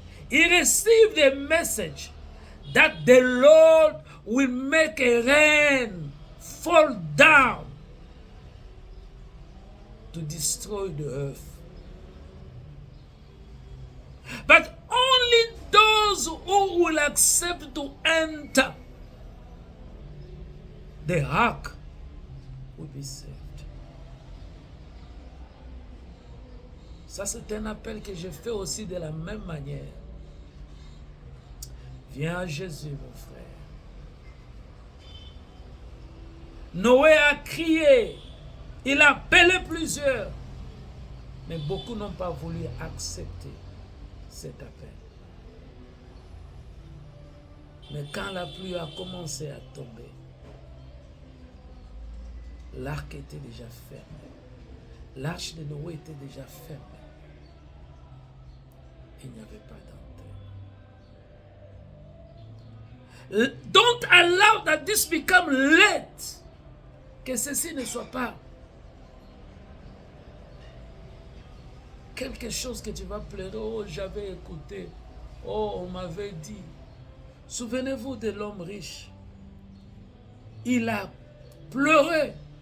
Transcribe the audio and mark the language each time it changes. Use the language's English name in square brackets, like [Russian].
[English] He received the message that the Lord will make a rain fall down to destroy the earth. But only those who will accept to enter the ark will be saved. [French] Ça, c'est un appel que je fais aussi de la même manière. Viens à Jésus, mon frère. Noé a crié. Il a appelé plusieurs. Mais beaucoup n'ont pas voulu accepter cet appel. Mais quand la pluie a commencé à tomber, l'arc était déjà fermé. L'arche de Noé était déjà fermée. Il n'y avait pas d'entrée. [English] Don't allow that this become late. [French] Que ceci ne soit pas quelque chose que tu vas pleurer. Oh, j'avais écouté. Oh, on m'avait dit. Souvenez-vous de l'homme riche. Il a pleuré.